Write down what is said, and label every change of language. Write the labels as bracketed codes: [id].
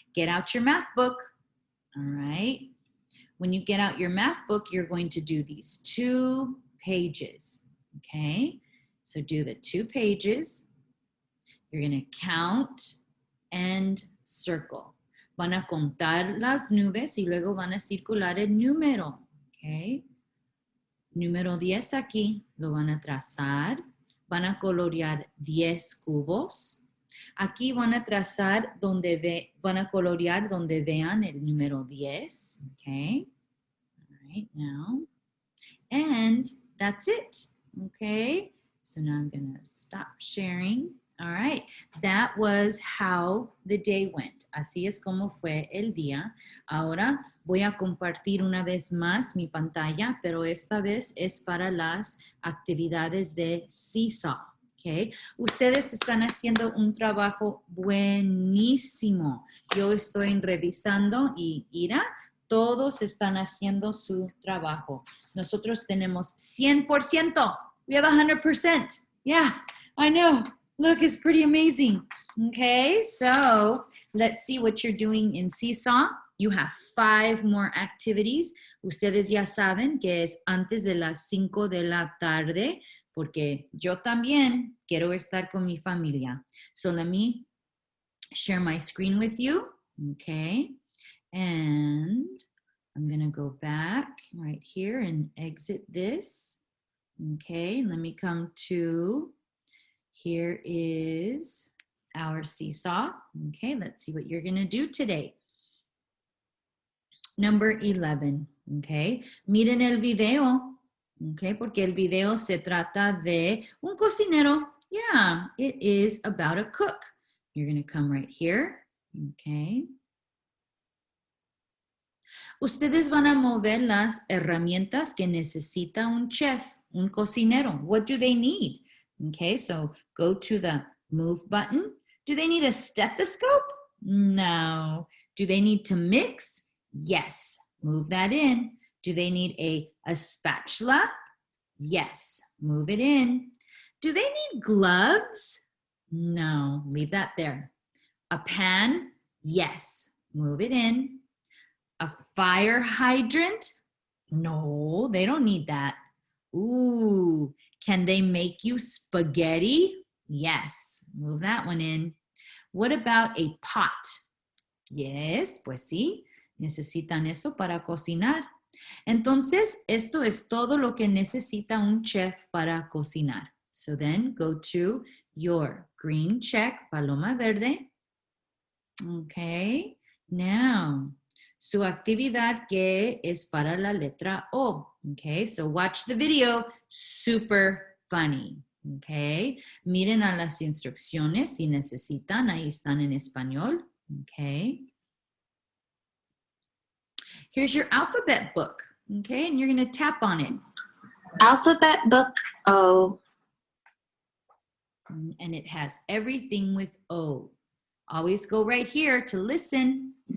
[en] Get out your math book. All right. When you get out your math book, you're going to do these 2 pages. Okay. So do the 2 pages. You're going to count and circle. [es] Van a contar las nubes y luego van a circular el número. Okay. Número 10 aquí lo van a trazar. Van a colorear 10 cubos. Aquí van a trazar van a colorear donde vean el número 10. Okay. [en] All right, now. And that's it. Okay. So now I'm going to stop sharing. All right, that was how the day went. [es] Así es como fue el día. Ahora voy a compartir una vez más mi pantalla, pero esta vez es para las actividades de Seesaw. Okay. Ustedes están haciendo un trabajo buenísimo. Yo estoy revisando y mira, todos están haciendo su trabajo. Nosotros tenemos 100%. [en] We have 100%. Yeah, I know. Look, it's pretty amazing. Okay, so let's see what you're doing in Seesaw. You have 5 more activities. [es] Ustedes ya saben que es antes de las 5 de la tarde, porque yo también quiero estar con mi familia. [en] So let me share my screen with you. Okay, and I'm going to go back right here and exit this. Okay, let me come to... Here is our Seesaw. Okay, let's see what you're going to do today. Number 11. [es] Okay, miren el video. Okay, porque el video se trata de un cocinero. [en] Yeah, it is about a cook. You're going to come right here. Okay. [es] Ustedes van a mover las herramientas que necesita un chef, un cocinero. [en] What do they need? Okay, so go to the move button. Do they need a stethoscope? No. Do they need to mix? Yes. Move that in. Do they need a spatula? Yes. Move it in. Do they need gloves? No. Leave that there. A pan? Yes. Move it in. A fire hydrant? No, they don't need that. Ooh. Can they make you spaghetti? Yes, move that one in. What about a pot? [es] Yes, pues sí, necesitan eso para cocinar. Entonces, esto es todo lo que necesita un chef para cocinar. [en] So then go to your green check, [es] paloma verde. Okay, now, su actividad que es para la letra O. [en] Okay, so watch the video. Super funny. [es] Okay, miren a las instrucciones si necesitan. Ahí están en español. Okay. [en] Here's your alphabet book. Okay, and you're going to tap on it. Alphabet book O. And it has everything with O. Always go right here to listen.